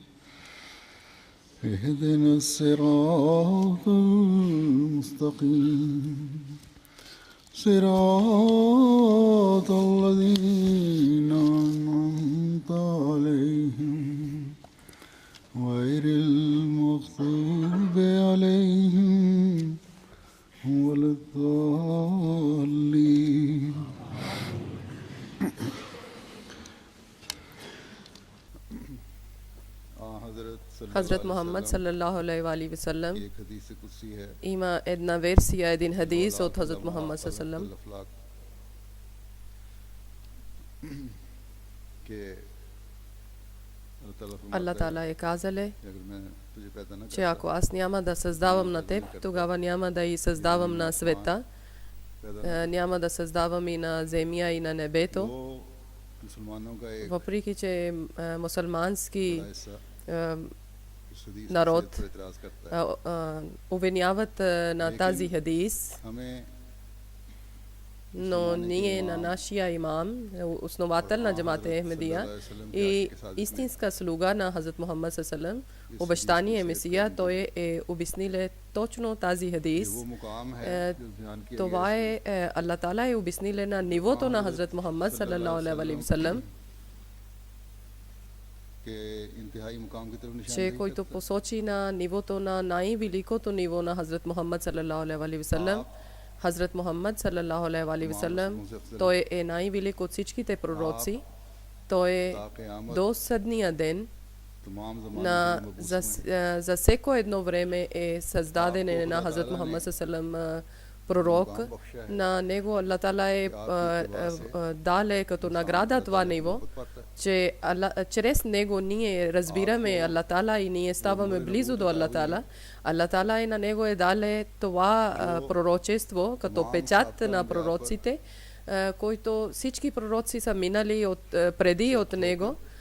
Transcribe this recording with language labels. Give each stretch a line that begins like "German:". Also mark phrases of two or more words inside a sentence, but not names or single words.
Arabic: اهدنا الصراط المستقيم صراط الذين أنعمت عليهم غير المغضوب عليهم ولا الضالين Hazrat Muhammad صلى الله عليه وسلم
Hindi: एक हदीस कुदसी है
Bulgarian: има една версия един хадис от Hazrat Muhammad sallallahu
Hindi: कि
Bulgarian: Allah Ta'ala е казале
Hindi: अगर मैं तुझे पैदा न
Bulgarian: че ako аз няма да създавам на теб, тогава няма да и създавам на света, няма да създавам и на земя и на небето.
Hindi: वो मुसलमानों का एक
Bulgarian: Въпреки че мусулмански
Hindi: हिस्सा इस हदीस
Bulgarian: народ
Hindi: पर एतराज करता है
Bulgarian: обвиняват на тази хадис,
Hindi: हमें
Bulgarian: но ние на нашия имам, основател на джамата Ахмедия и истинска слуга на Хазрат Мухаммад саллаллаху обещание Месия, той е обяснил точно тази хадис.
Hindi: वो मुकाम है जो बयान किया
Bulgarian: Това е Аллах Таала е обяснил на нивото на Хазрат Мухаммад
Arabic: صلى الله عليه وسلم,
Hindi: कि इंतहाई मुकाम की तरफ निशान
Bulgarian: че който посочи на нивото на най-великото ниво на Хазрат Мухаммад
Arabic: صلى الله عليه وسلم. Хазрат Мухаммад صلى الله عليه وسلم,
Bulgarian: той е най-велик от всичките пророци. Той е до съдния ден
Hindi: तमाम
Bulgarian: на
Hindi: ज़माने
Bulgarian: за всеко едно време е създаден на Хазрат Мухаммад саллаллаху пророк. На него Аллах Таала е дале като награда това ниво, че чрез него ние разбираме Аллах Таала и ние ставаме близо до Аллах Таала. Аллах Таала и на него е дале това пророчество като печат на пророците, който всички пророци са минали преди от него.